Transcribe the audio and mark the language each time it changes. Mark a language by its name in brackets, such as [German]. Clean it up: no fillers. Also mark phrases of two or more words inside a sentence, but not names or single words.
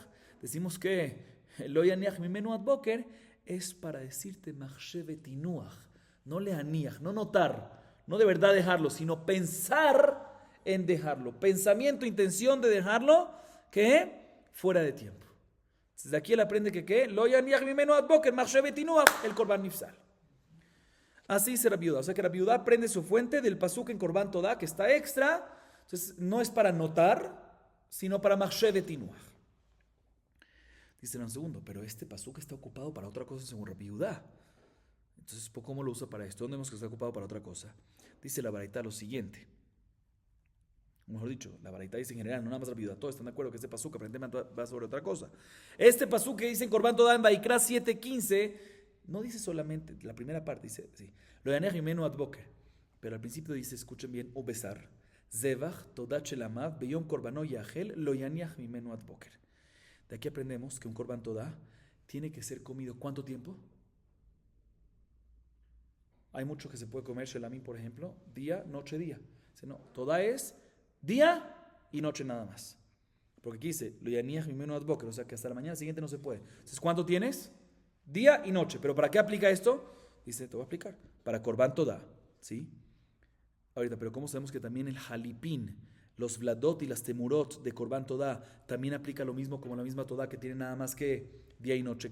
[Spanish] Decimos que [Hebrew] לא יניח ממנו עד בוקר [Spanish] es para decirte [Hebrew] מחשבת הינוח, [Spanish] no leaniach, no notar, no de verdad dejarlo, sino pensar en dejarlo. Pensamiento, intención de dejarlo, que fuera de tiempo. Desde aquí él aprende que ¿qué? [Hebrew] לא יניח ממנו עד בוקר, מחשבת הינוח, [Spanish] el [Hebrew] קרבן נפסל. [Spanish] Así dice Rabbi Yehuda. O sea que Rabbi Yehuda aprende su fuente del pasuk en [Hebrew] קרבן תודה, [Spanish] que está extra. Entonces no es para notar, sino para [Hebrew] מחשבת הינוח. [Spanish] Dicen un segundo, pero este pasuk está ocupado para otra cosa según Rabbi Yehuda. Entonces, ¿cómo lo usa para esto? ¿Dónde vemos que está ocupado para otra cosa? Dice la Baraita lo siguiente. Mejor dicho, la Baraita dice en general, no nada más Rabbi Yehuda, todos están de acuerdo que este pasuk aparentemente va sobre otra cosa. Este pasuk que dice en [Hebrew] קרבן תודה [Spanish] en Vaikra 7:15, no dice solamente, la primera parte dice, sí, [Hebrew] לא יניח ממנו עד בוקר, [Spanish] pero al principio dice, escuchen bien, [Hebrew] ובשר, זבח תודת שלמיו ביום קרבנו יאכל לא יניח ממנו עד בוקר. [Spanish] De aquí aprendemos que un [Hebrew] קרבן תודה [Spanish] tiene que ser comido ¿cuánto tiempo? Hay mucho que se puede comer shelamim, por ejemplo, día, noche, día. No, Toda es día y noche nada más. Porque aquí dice, [Hebrew] לא יניח ממנו עד בוקר, [Spanish] o sea que hasta la mañana siguiente no se puede. Entonces, ¿cuánto tienes? Día y noche. ¿Pero para qué aplica esto? Dice, te voy a explicar. Para [Hebrew] קרבן תודה, [Spanish] ¿sí? Ahorita, pero ¿cómo sabemos que también el Jalipín, los Vladot y las Temurot de [Hebrew] קרבן תודה, [Spanish] también aplica lo mismo como la misma Todá que tiene nada más que día y noche?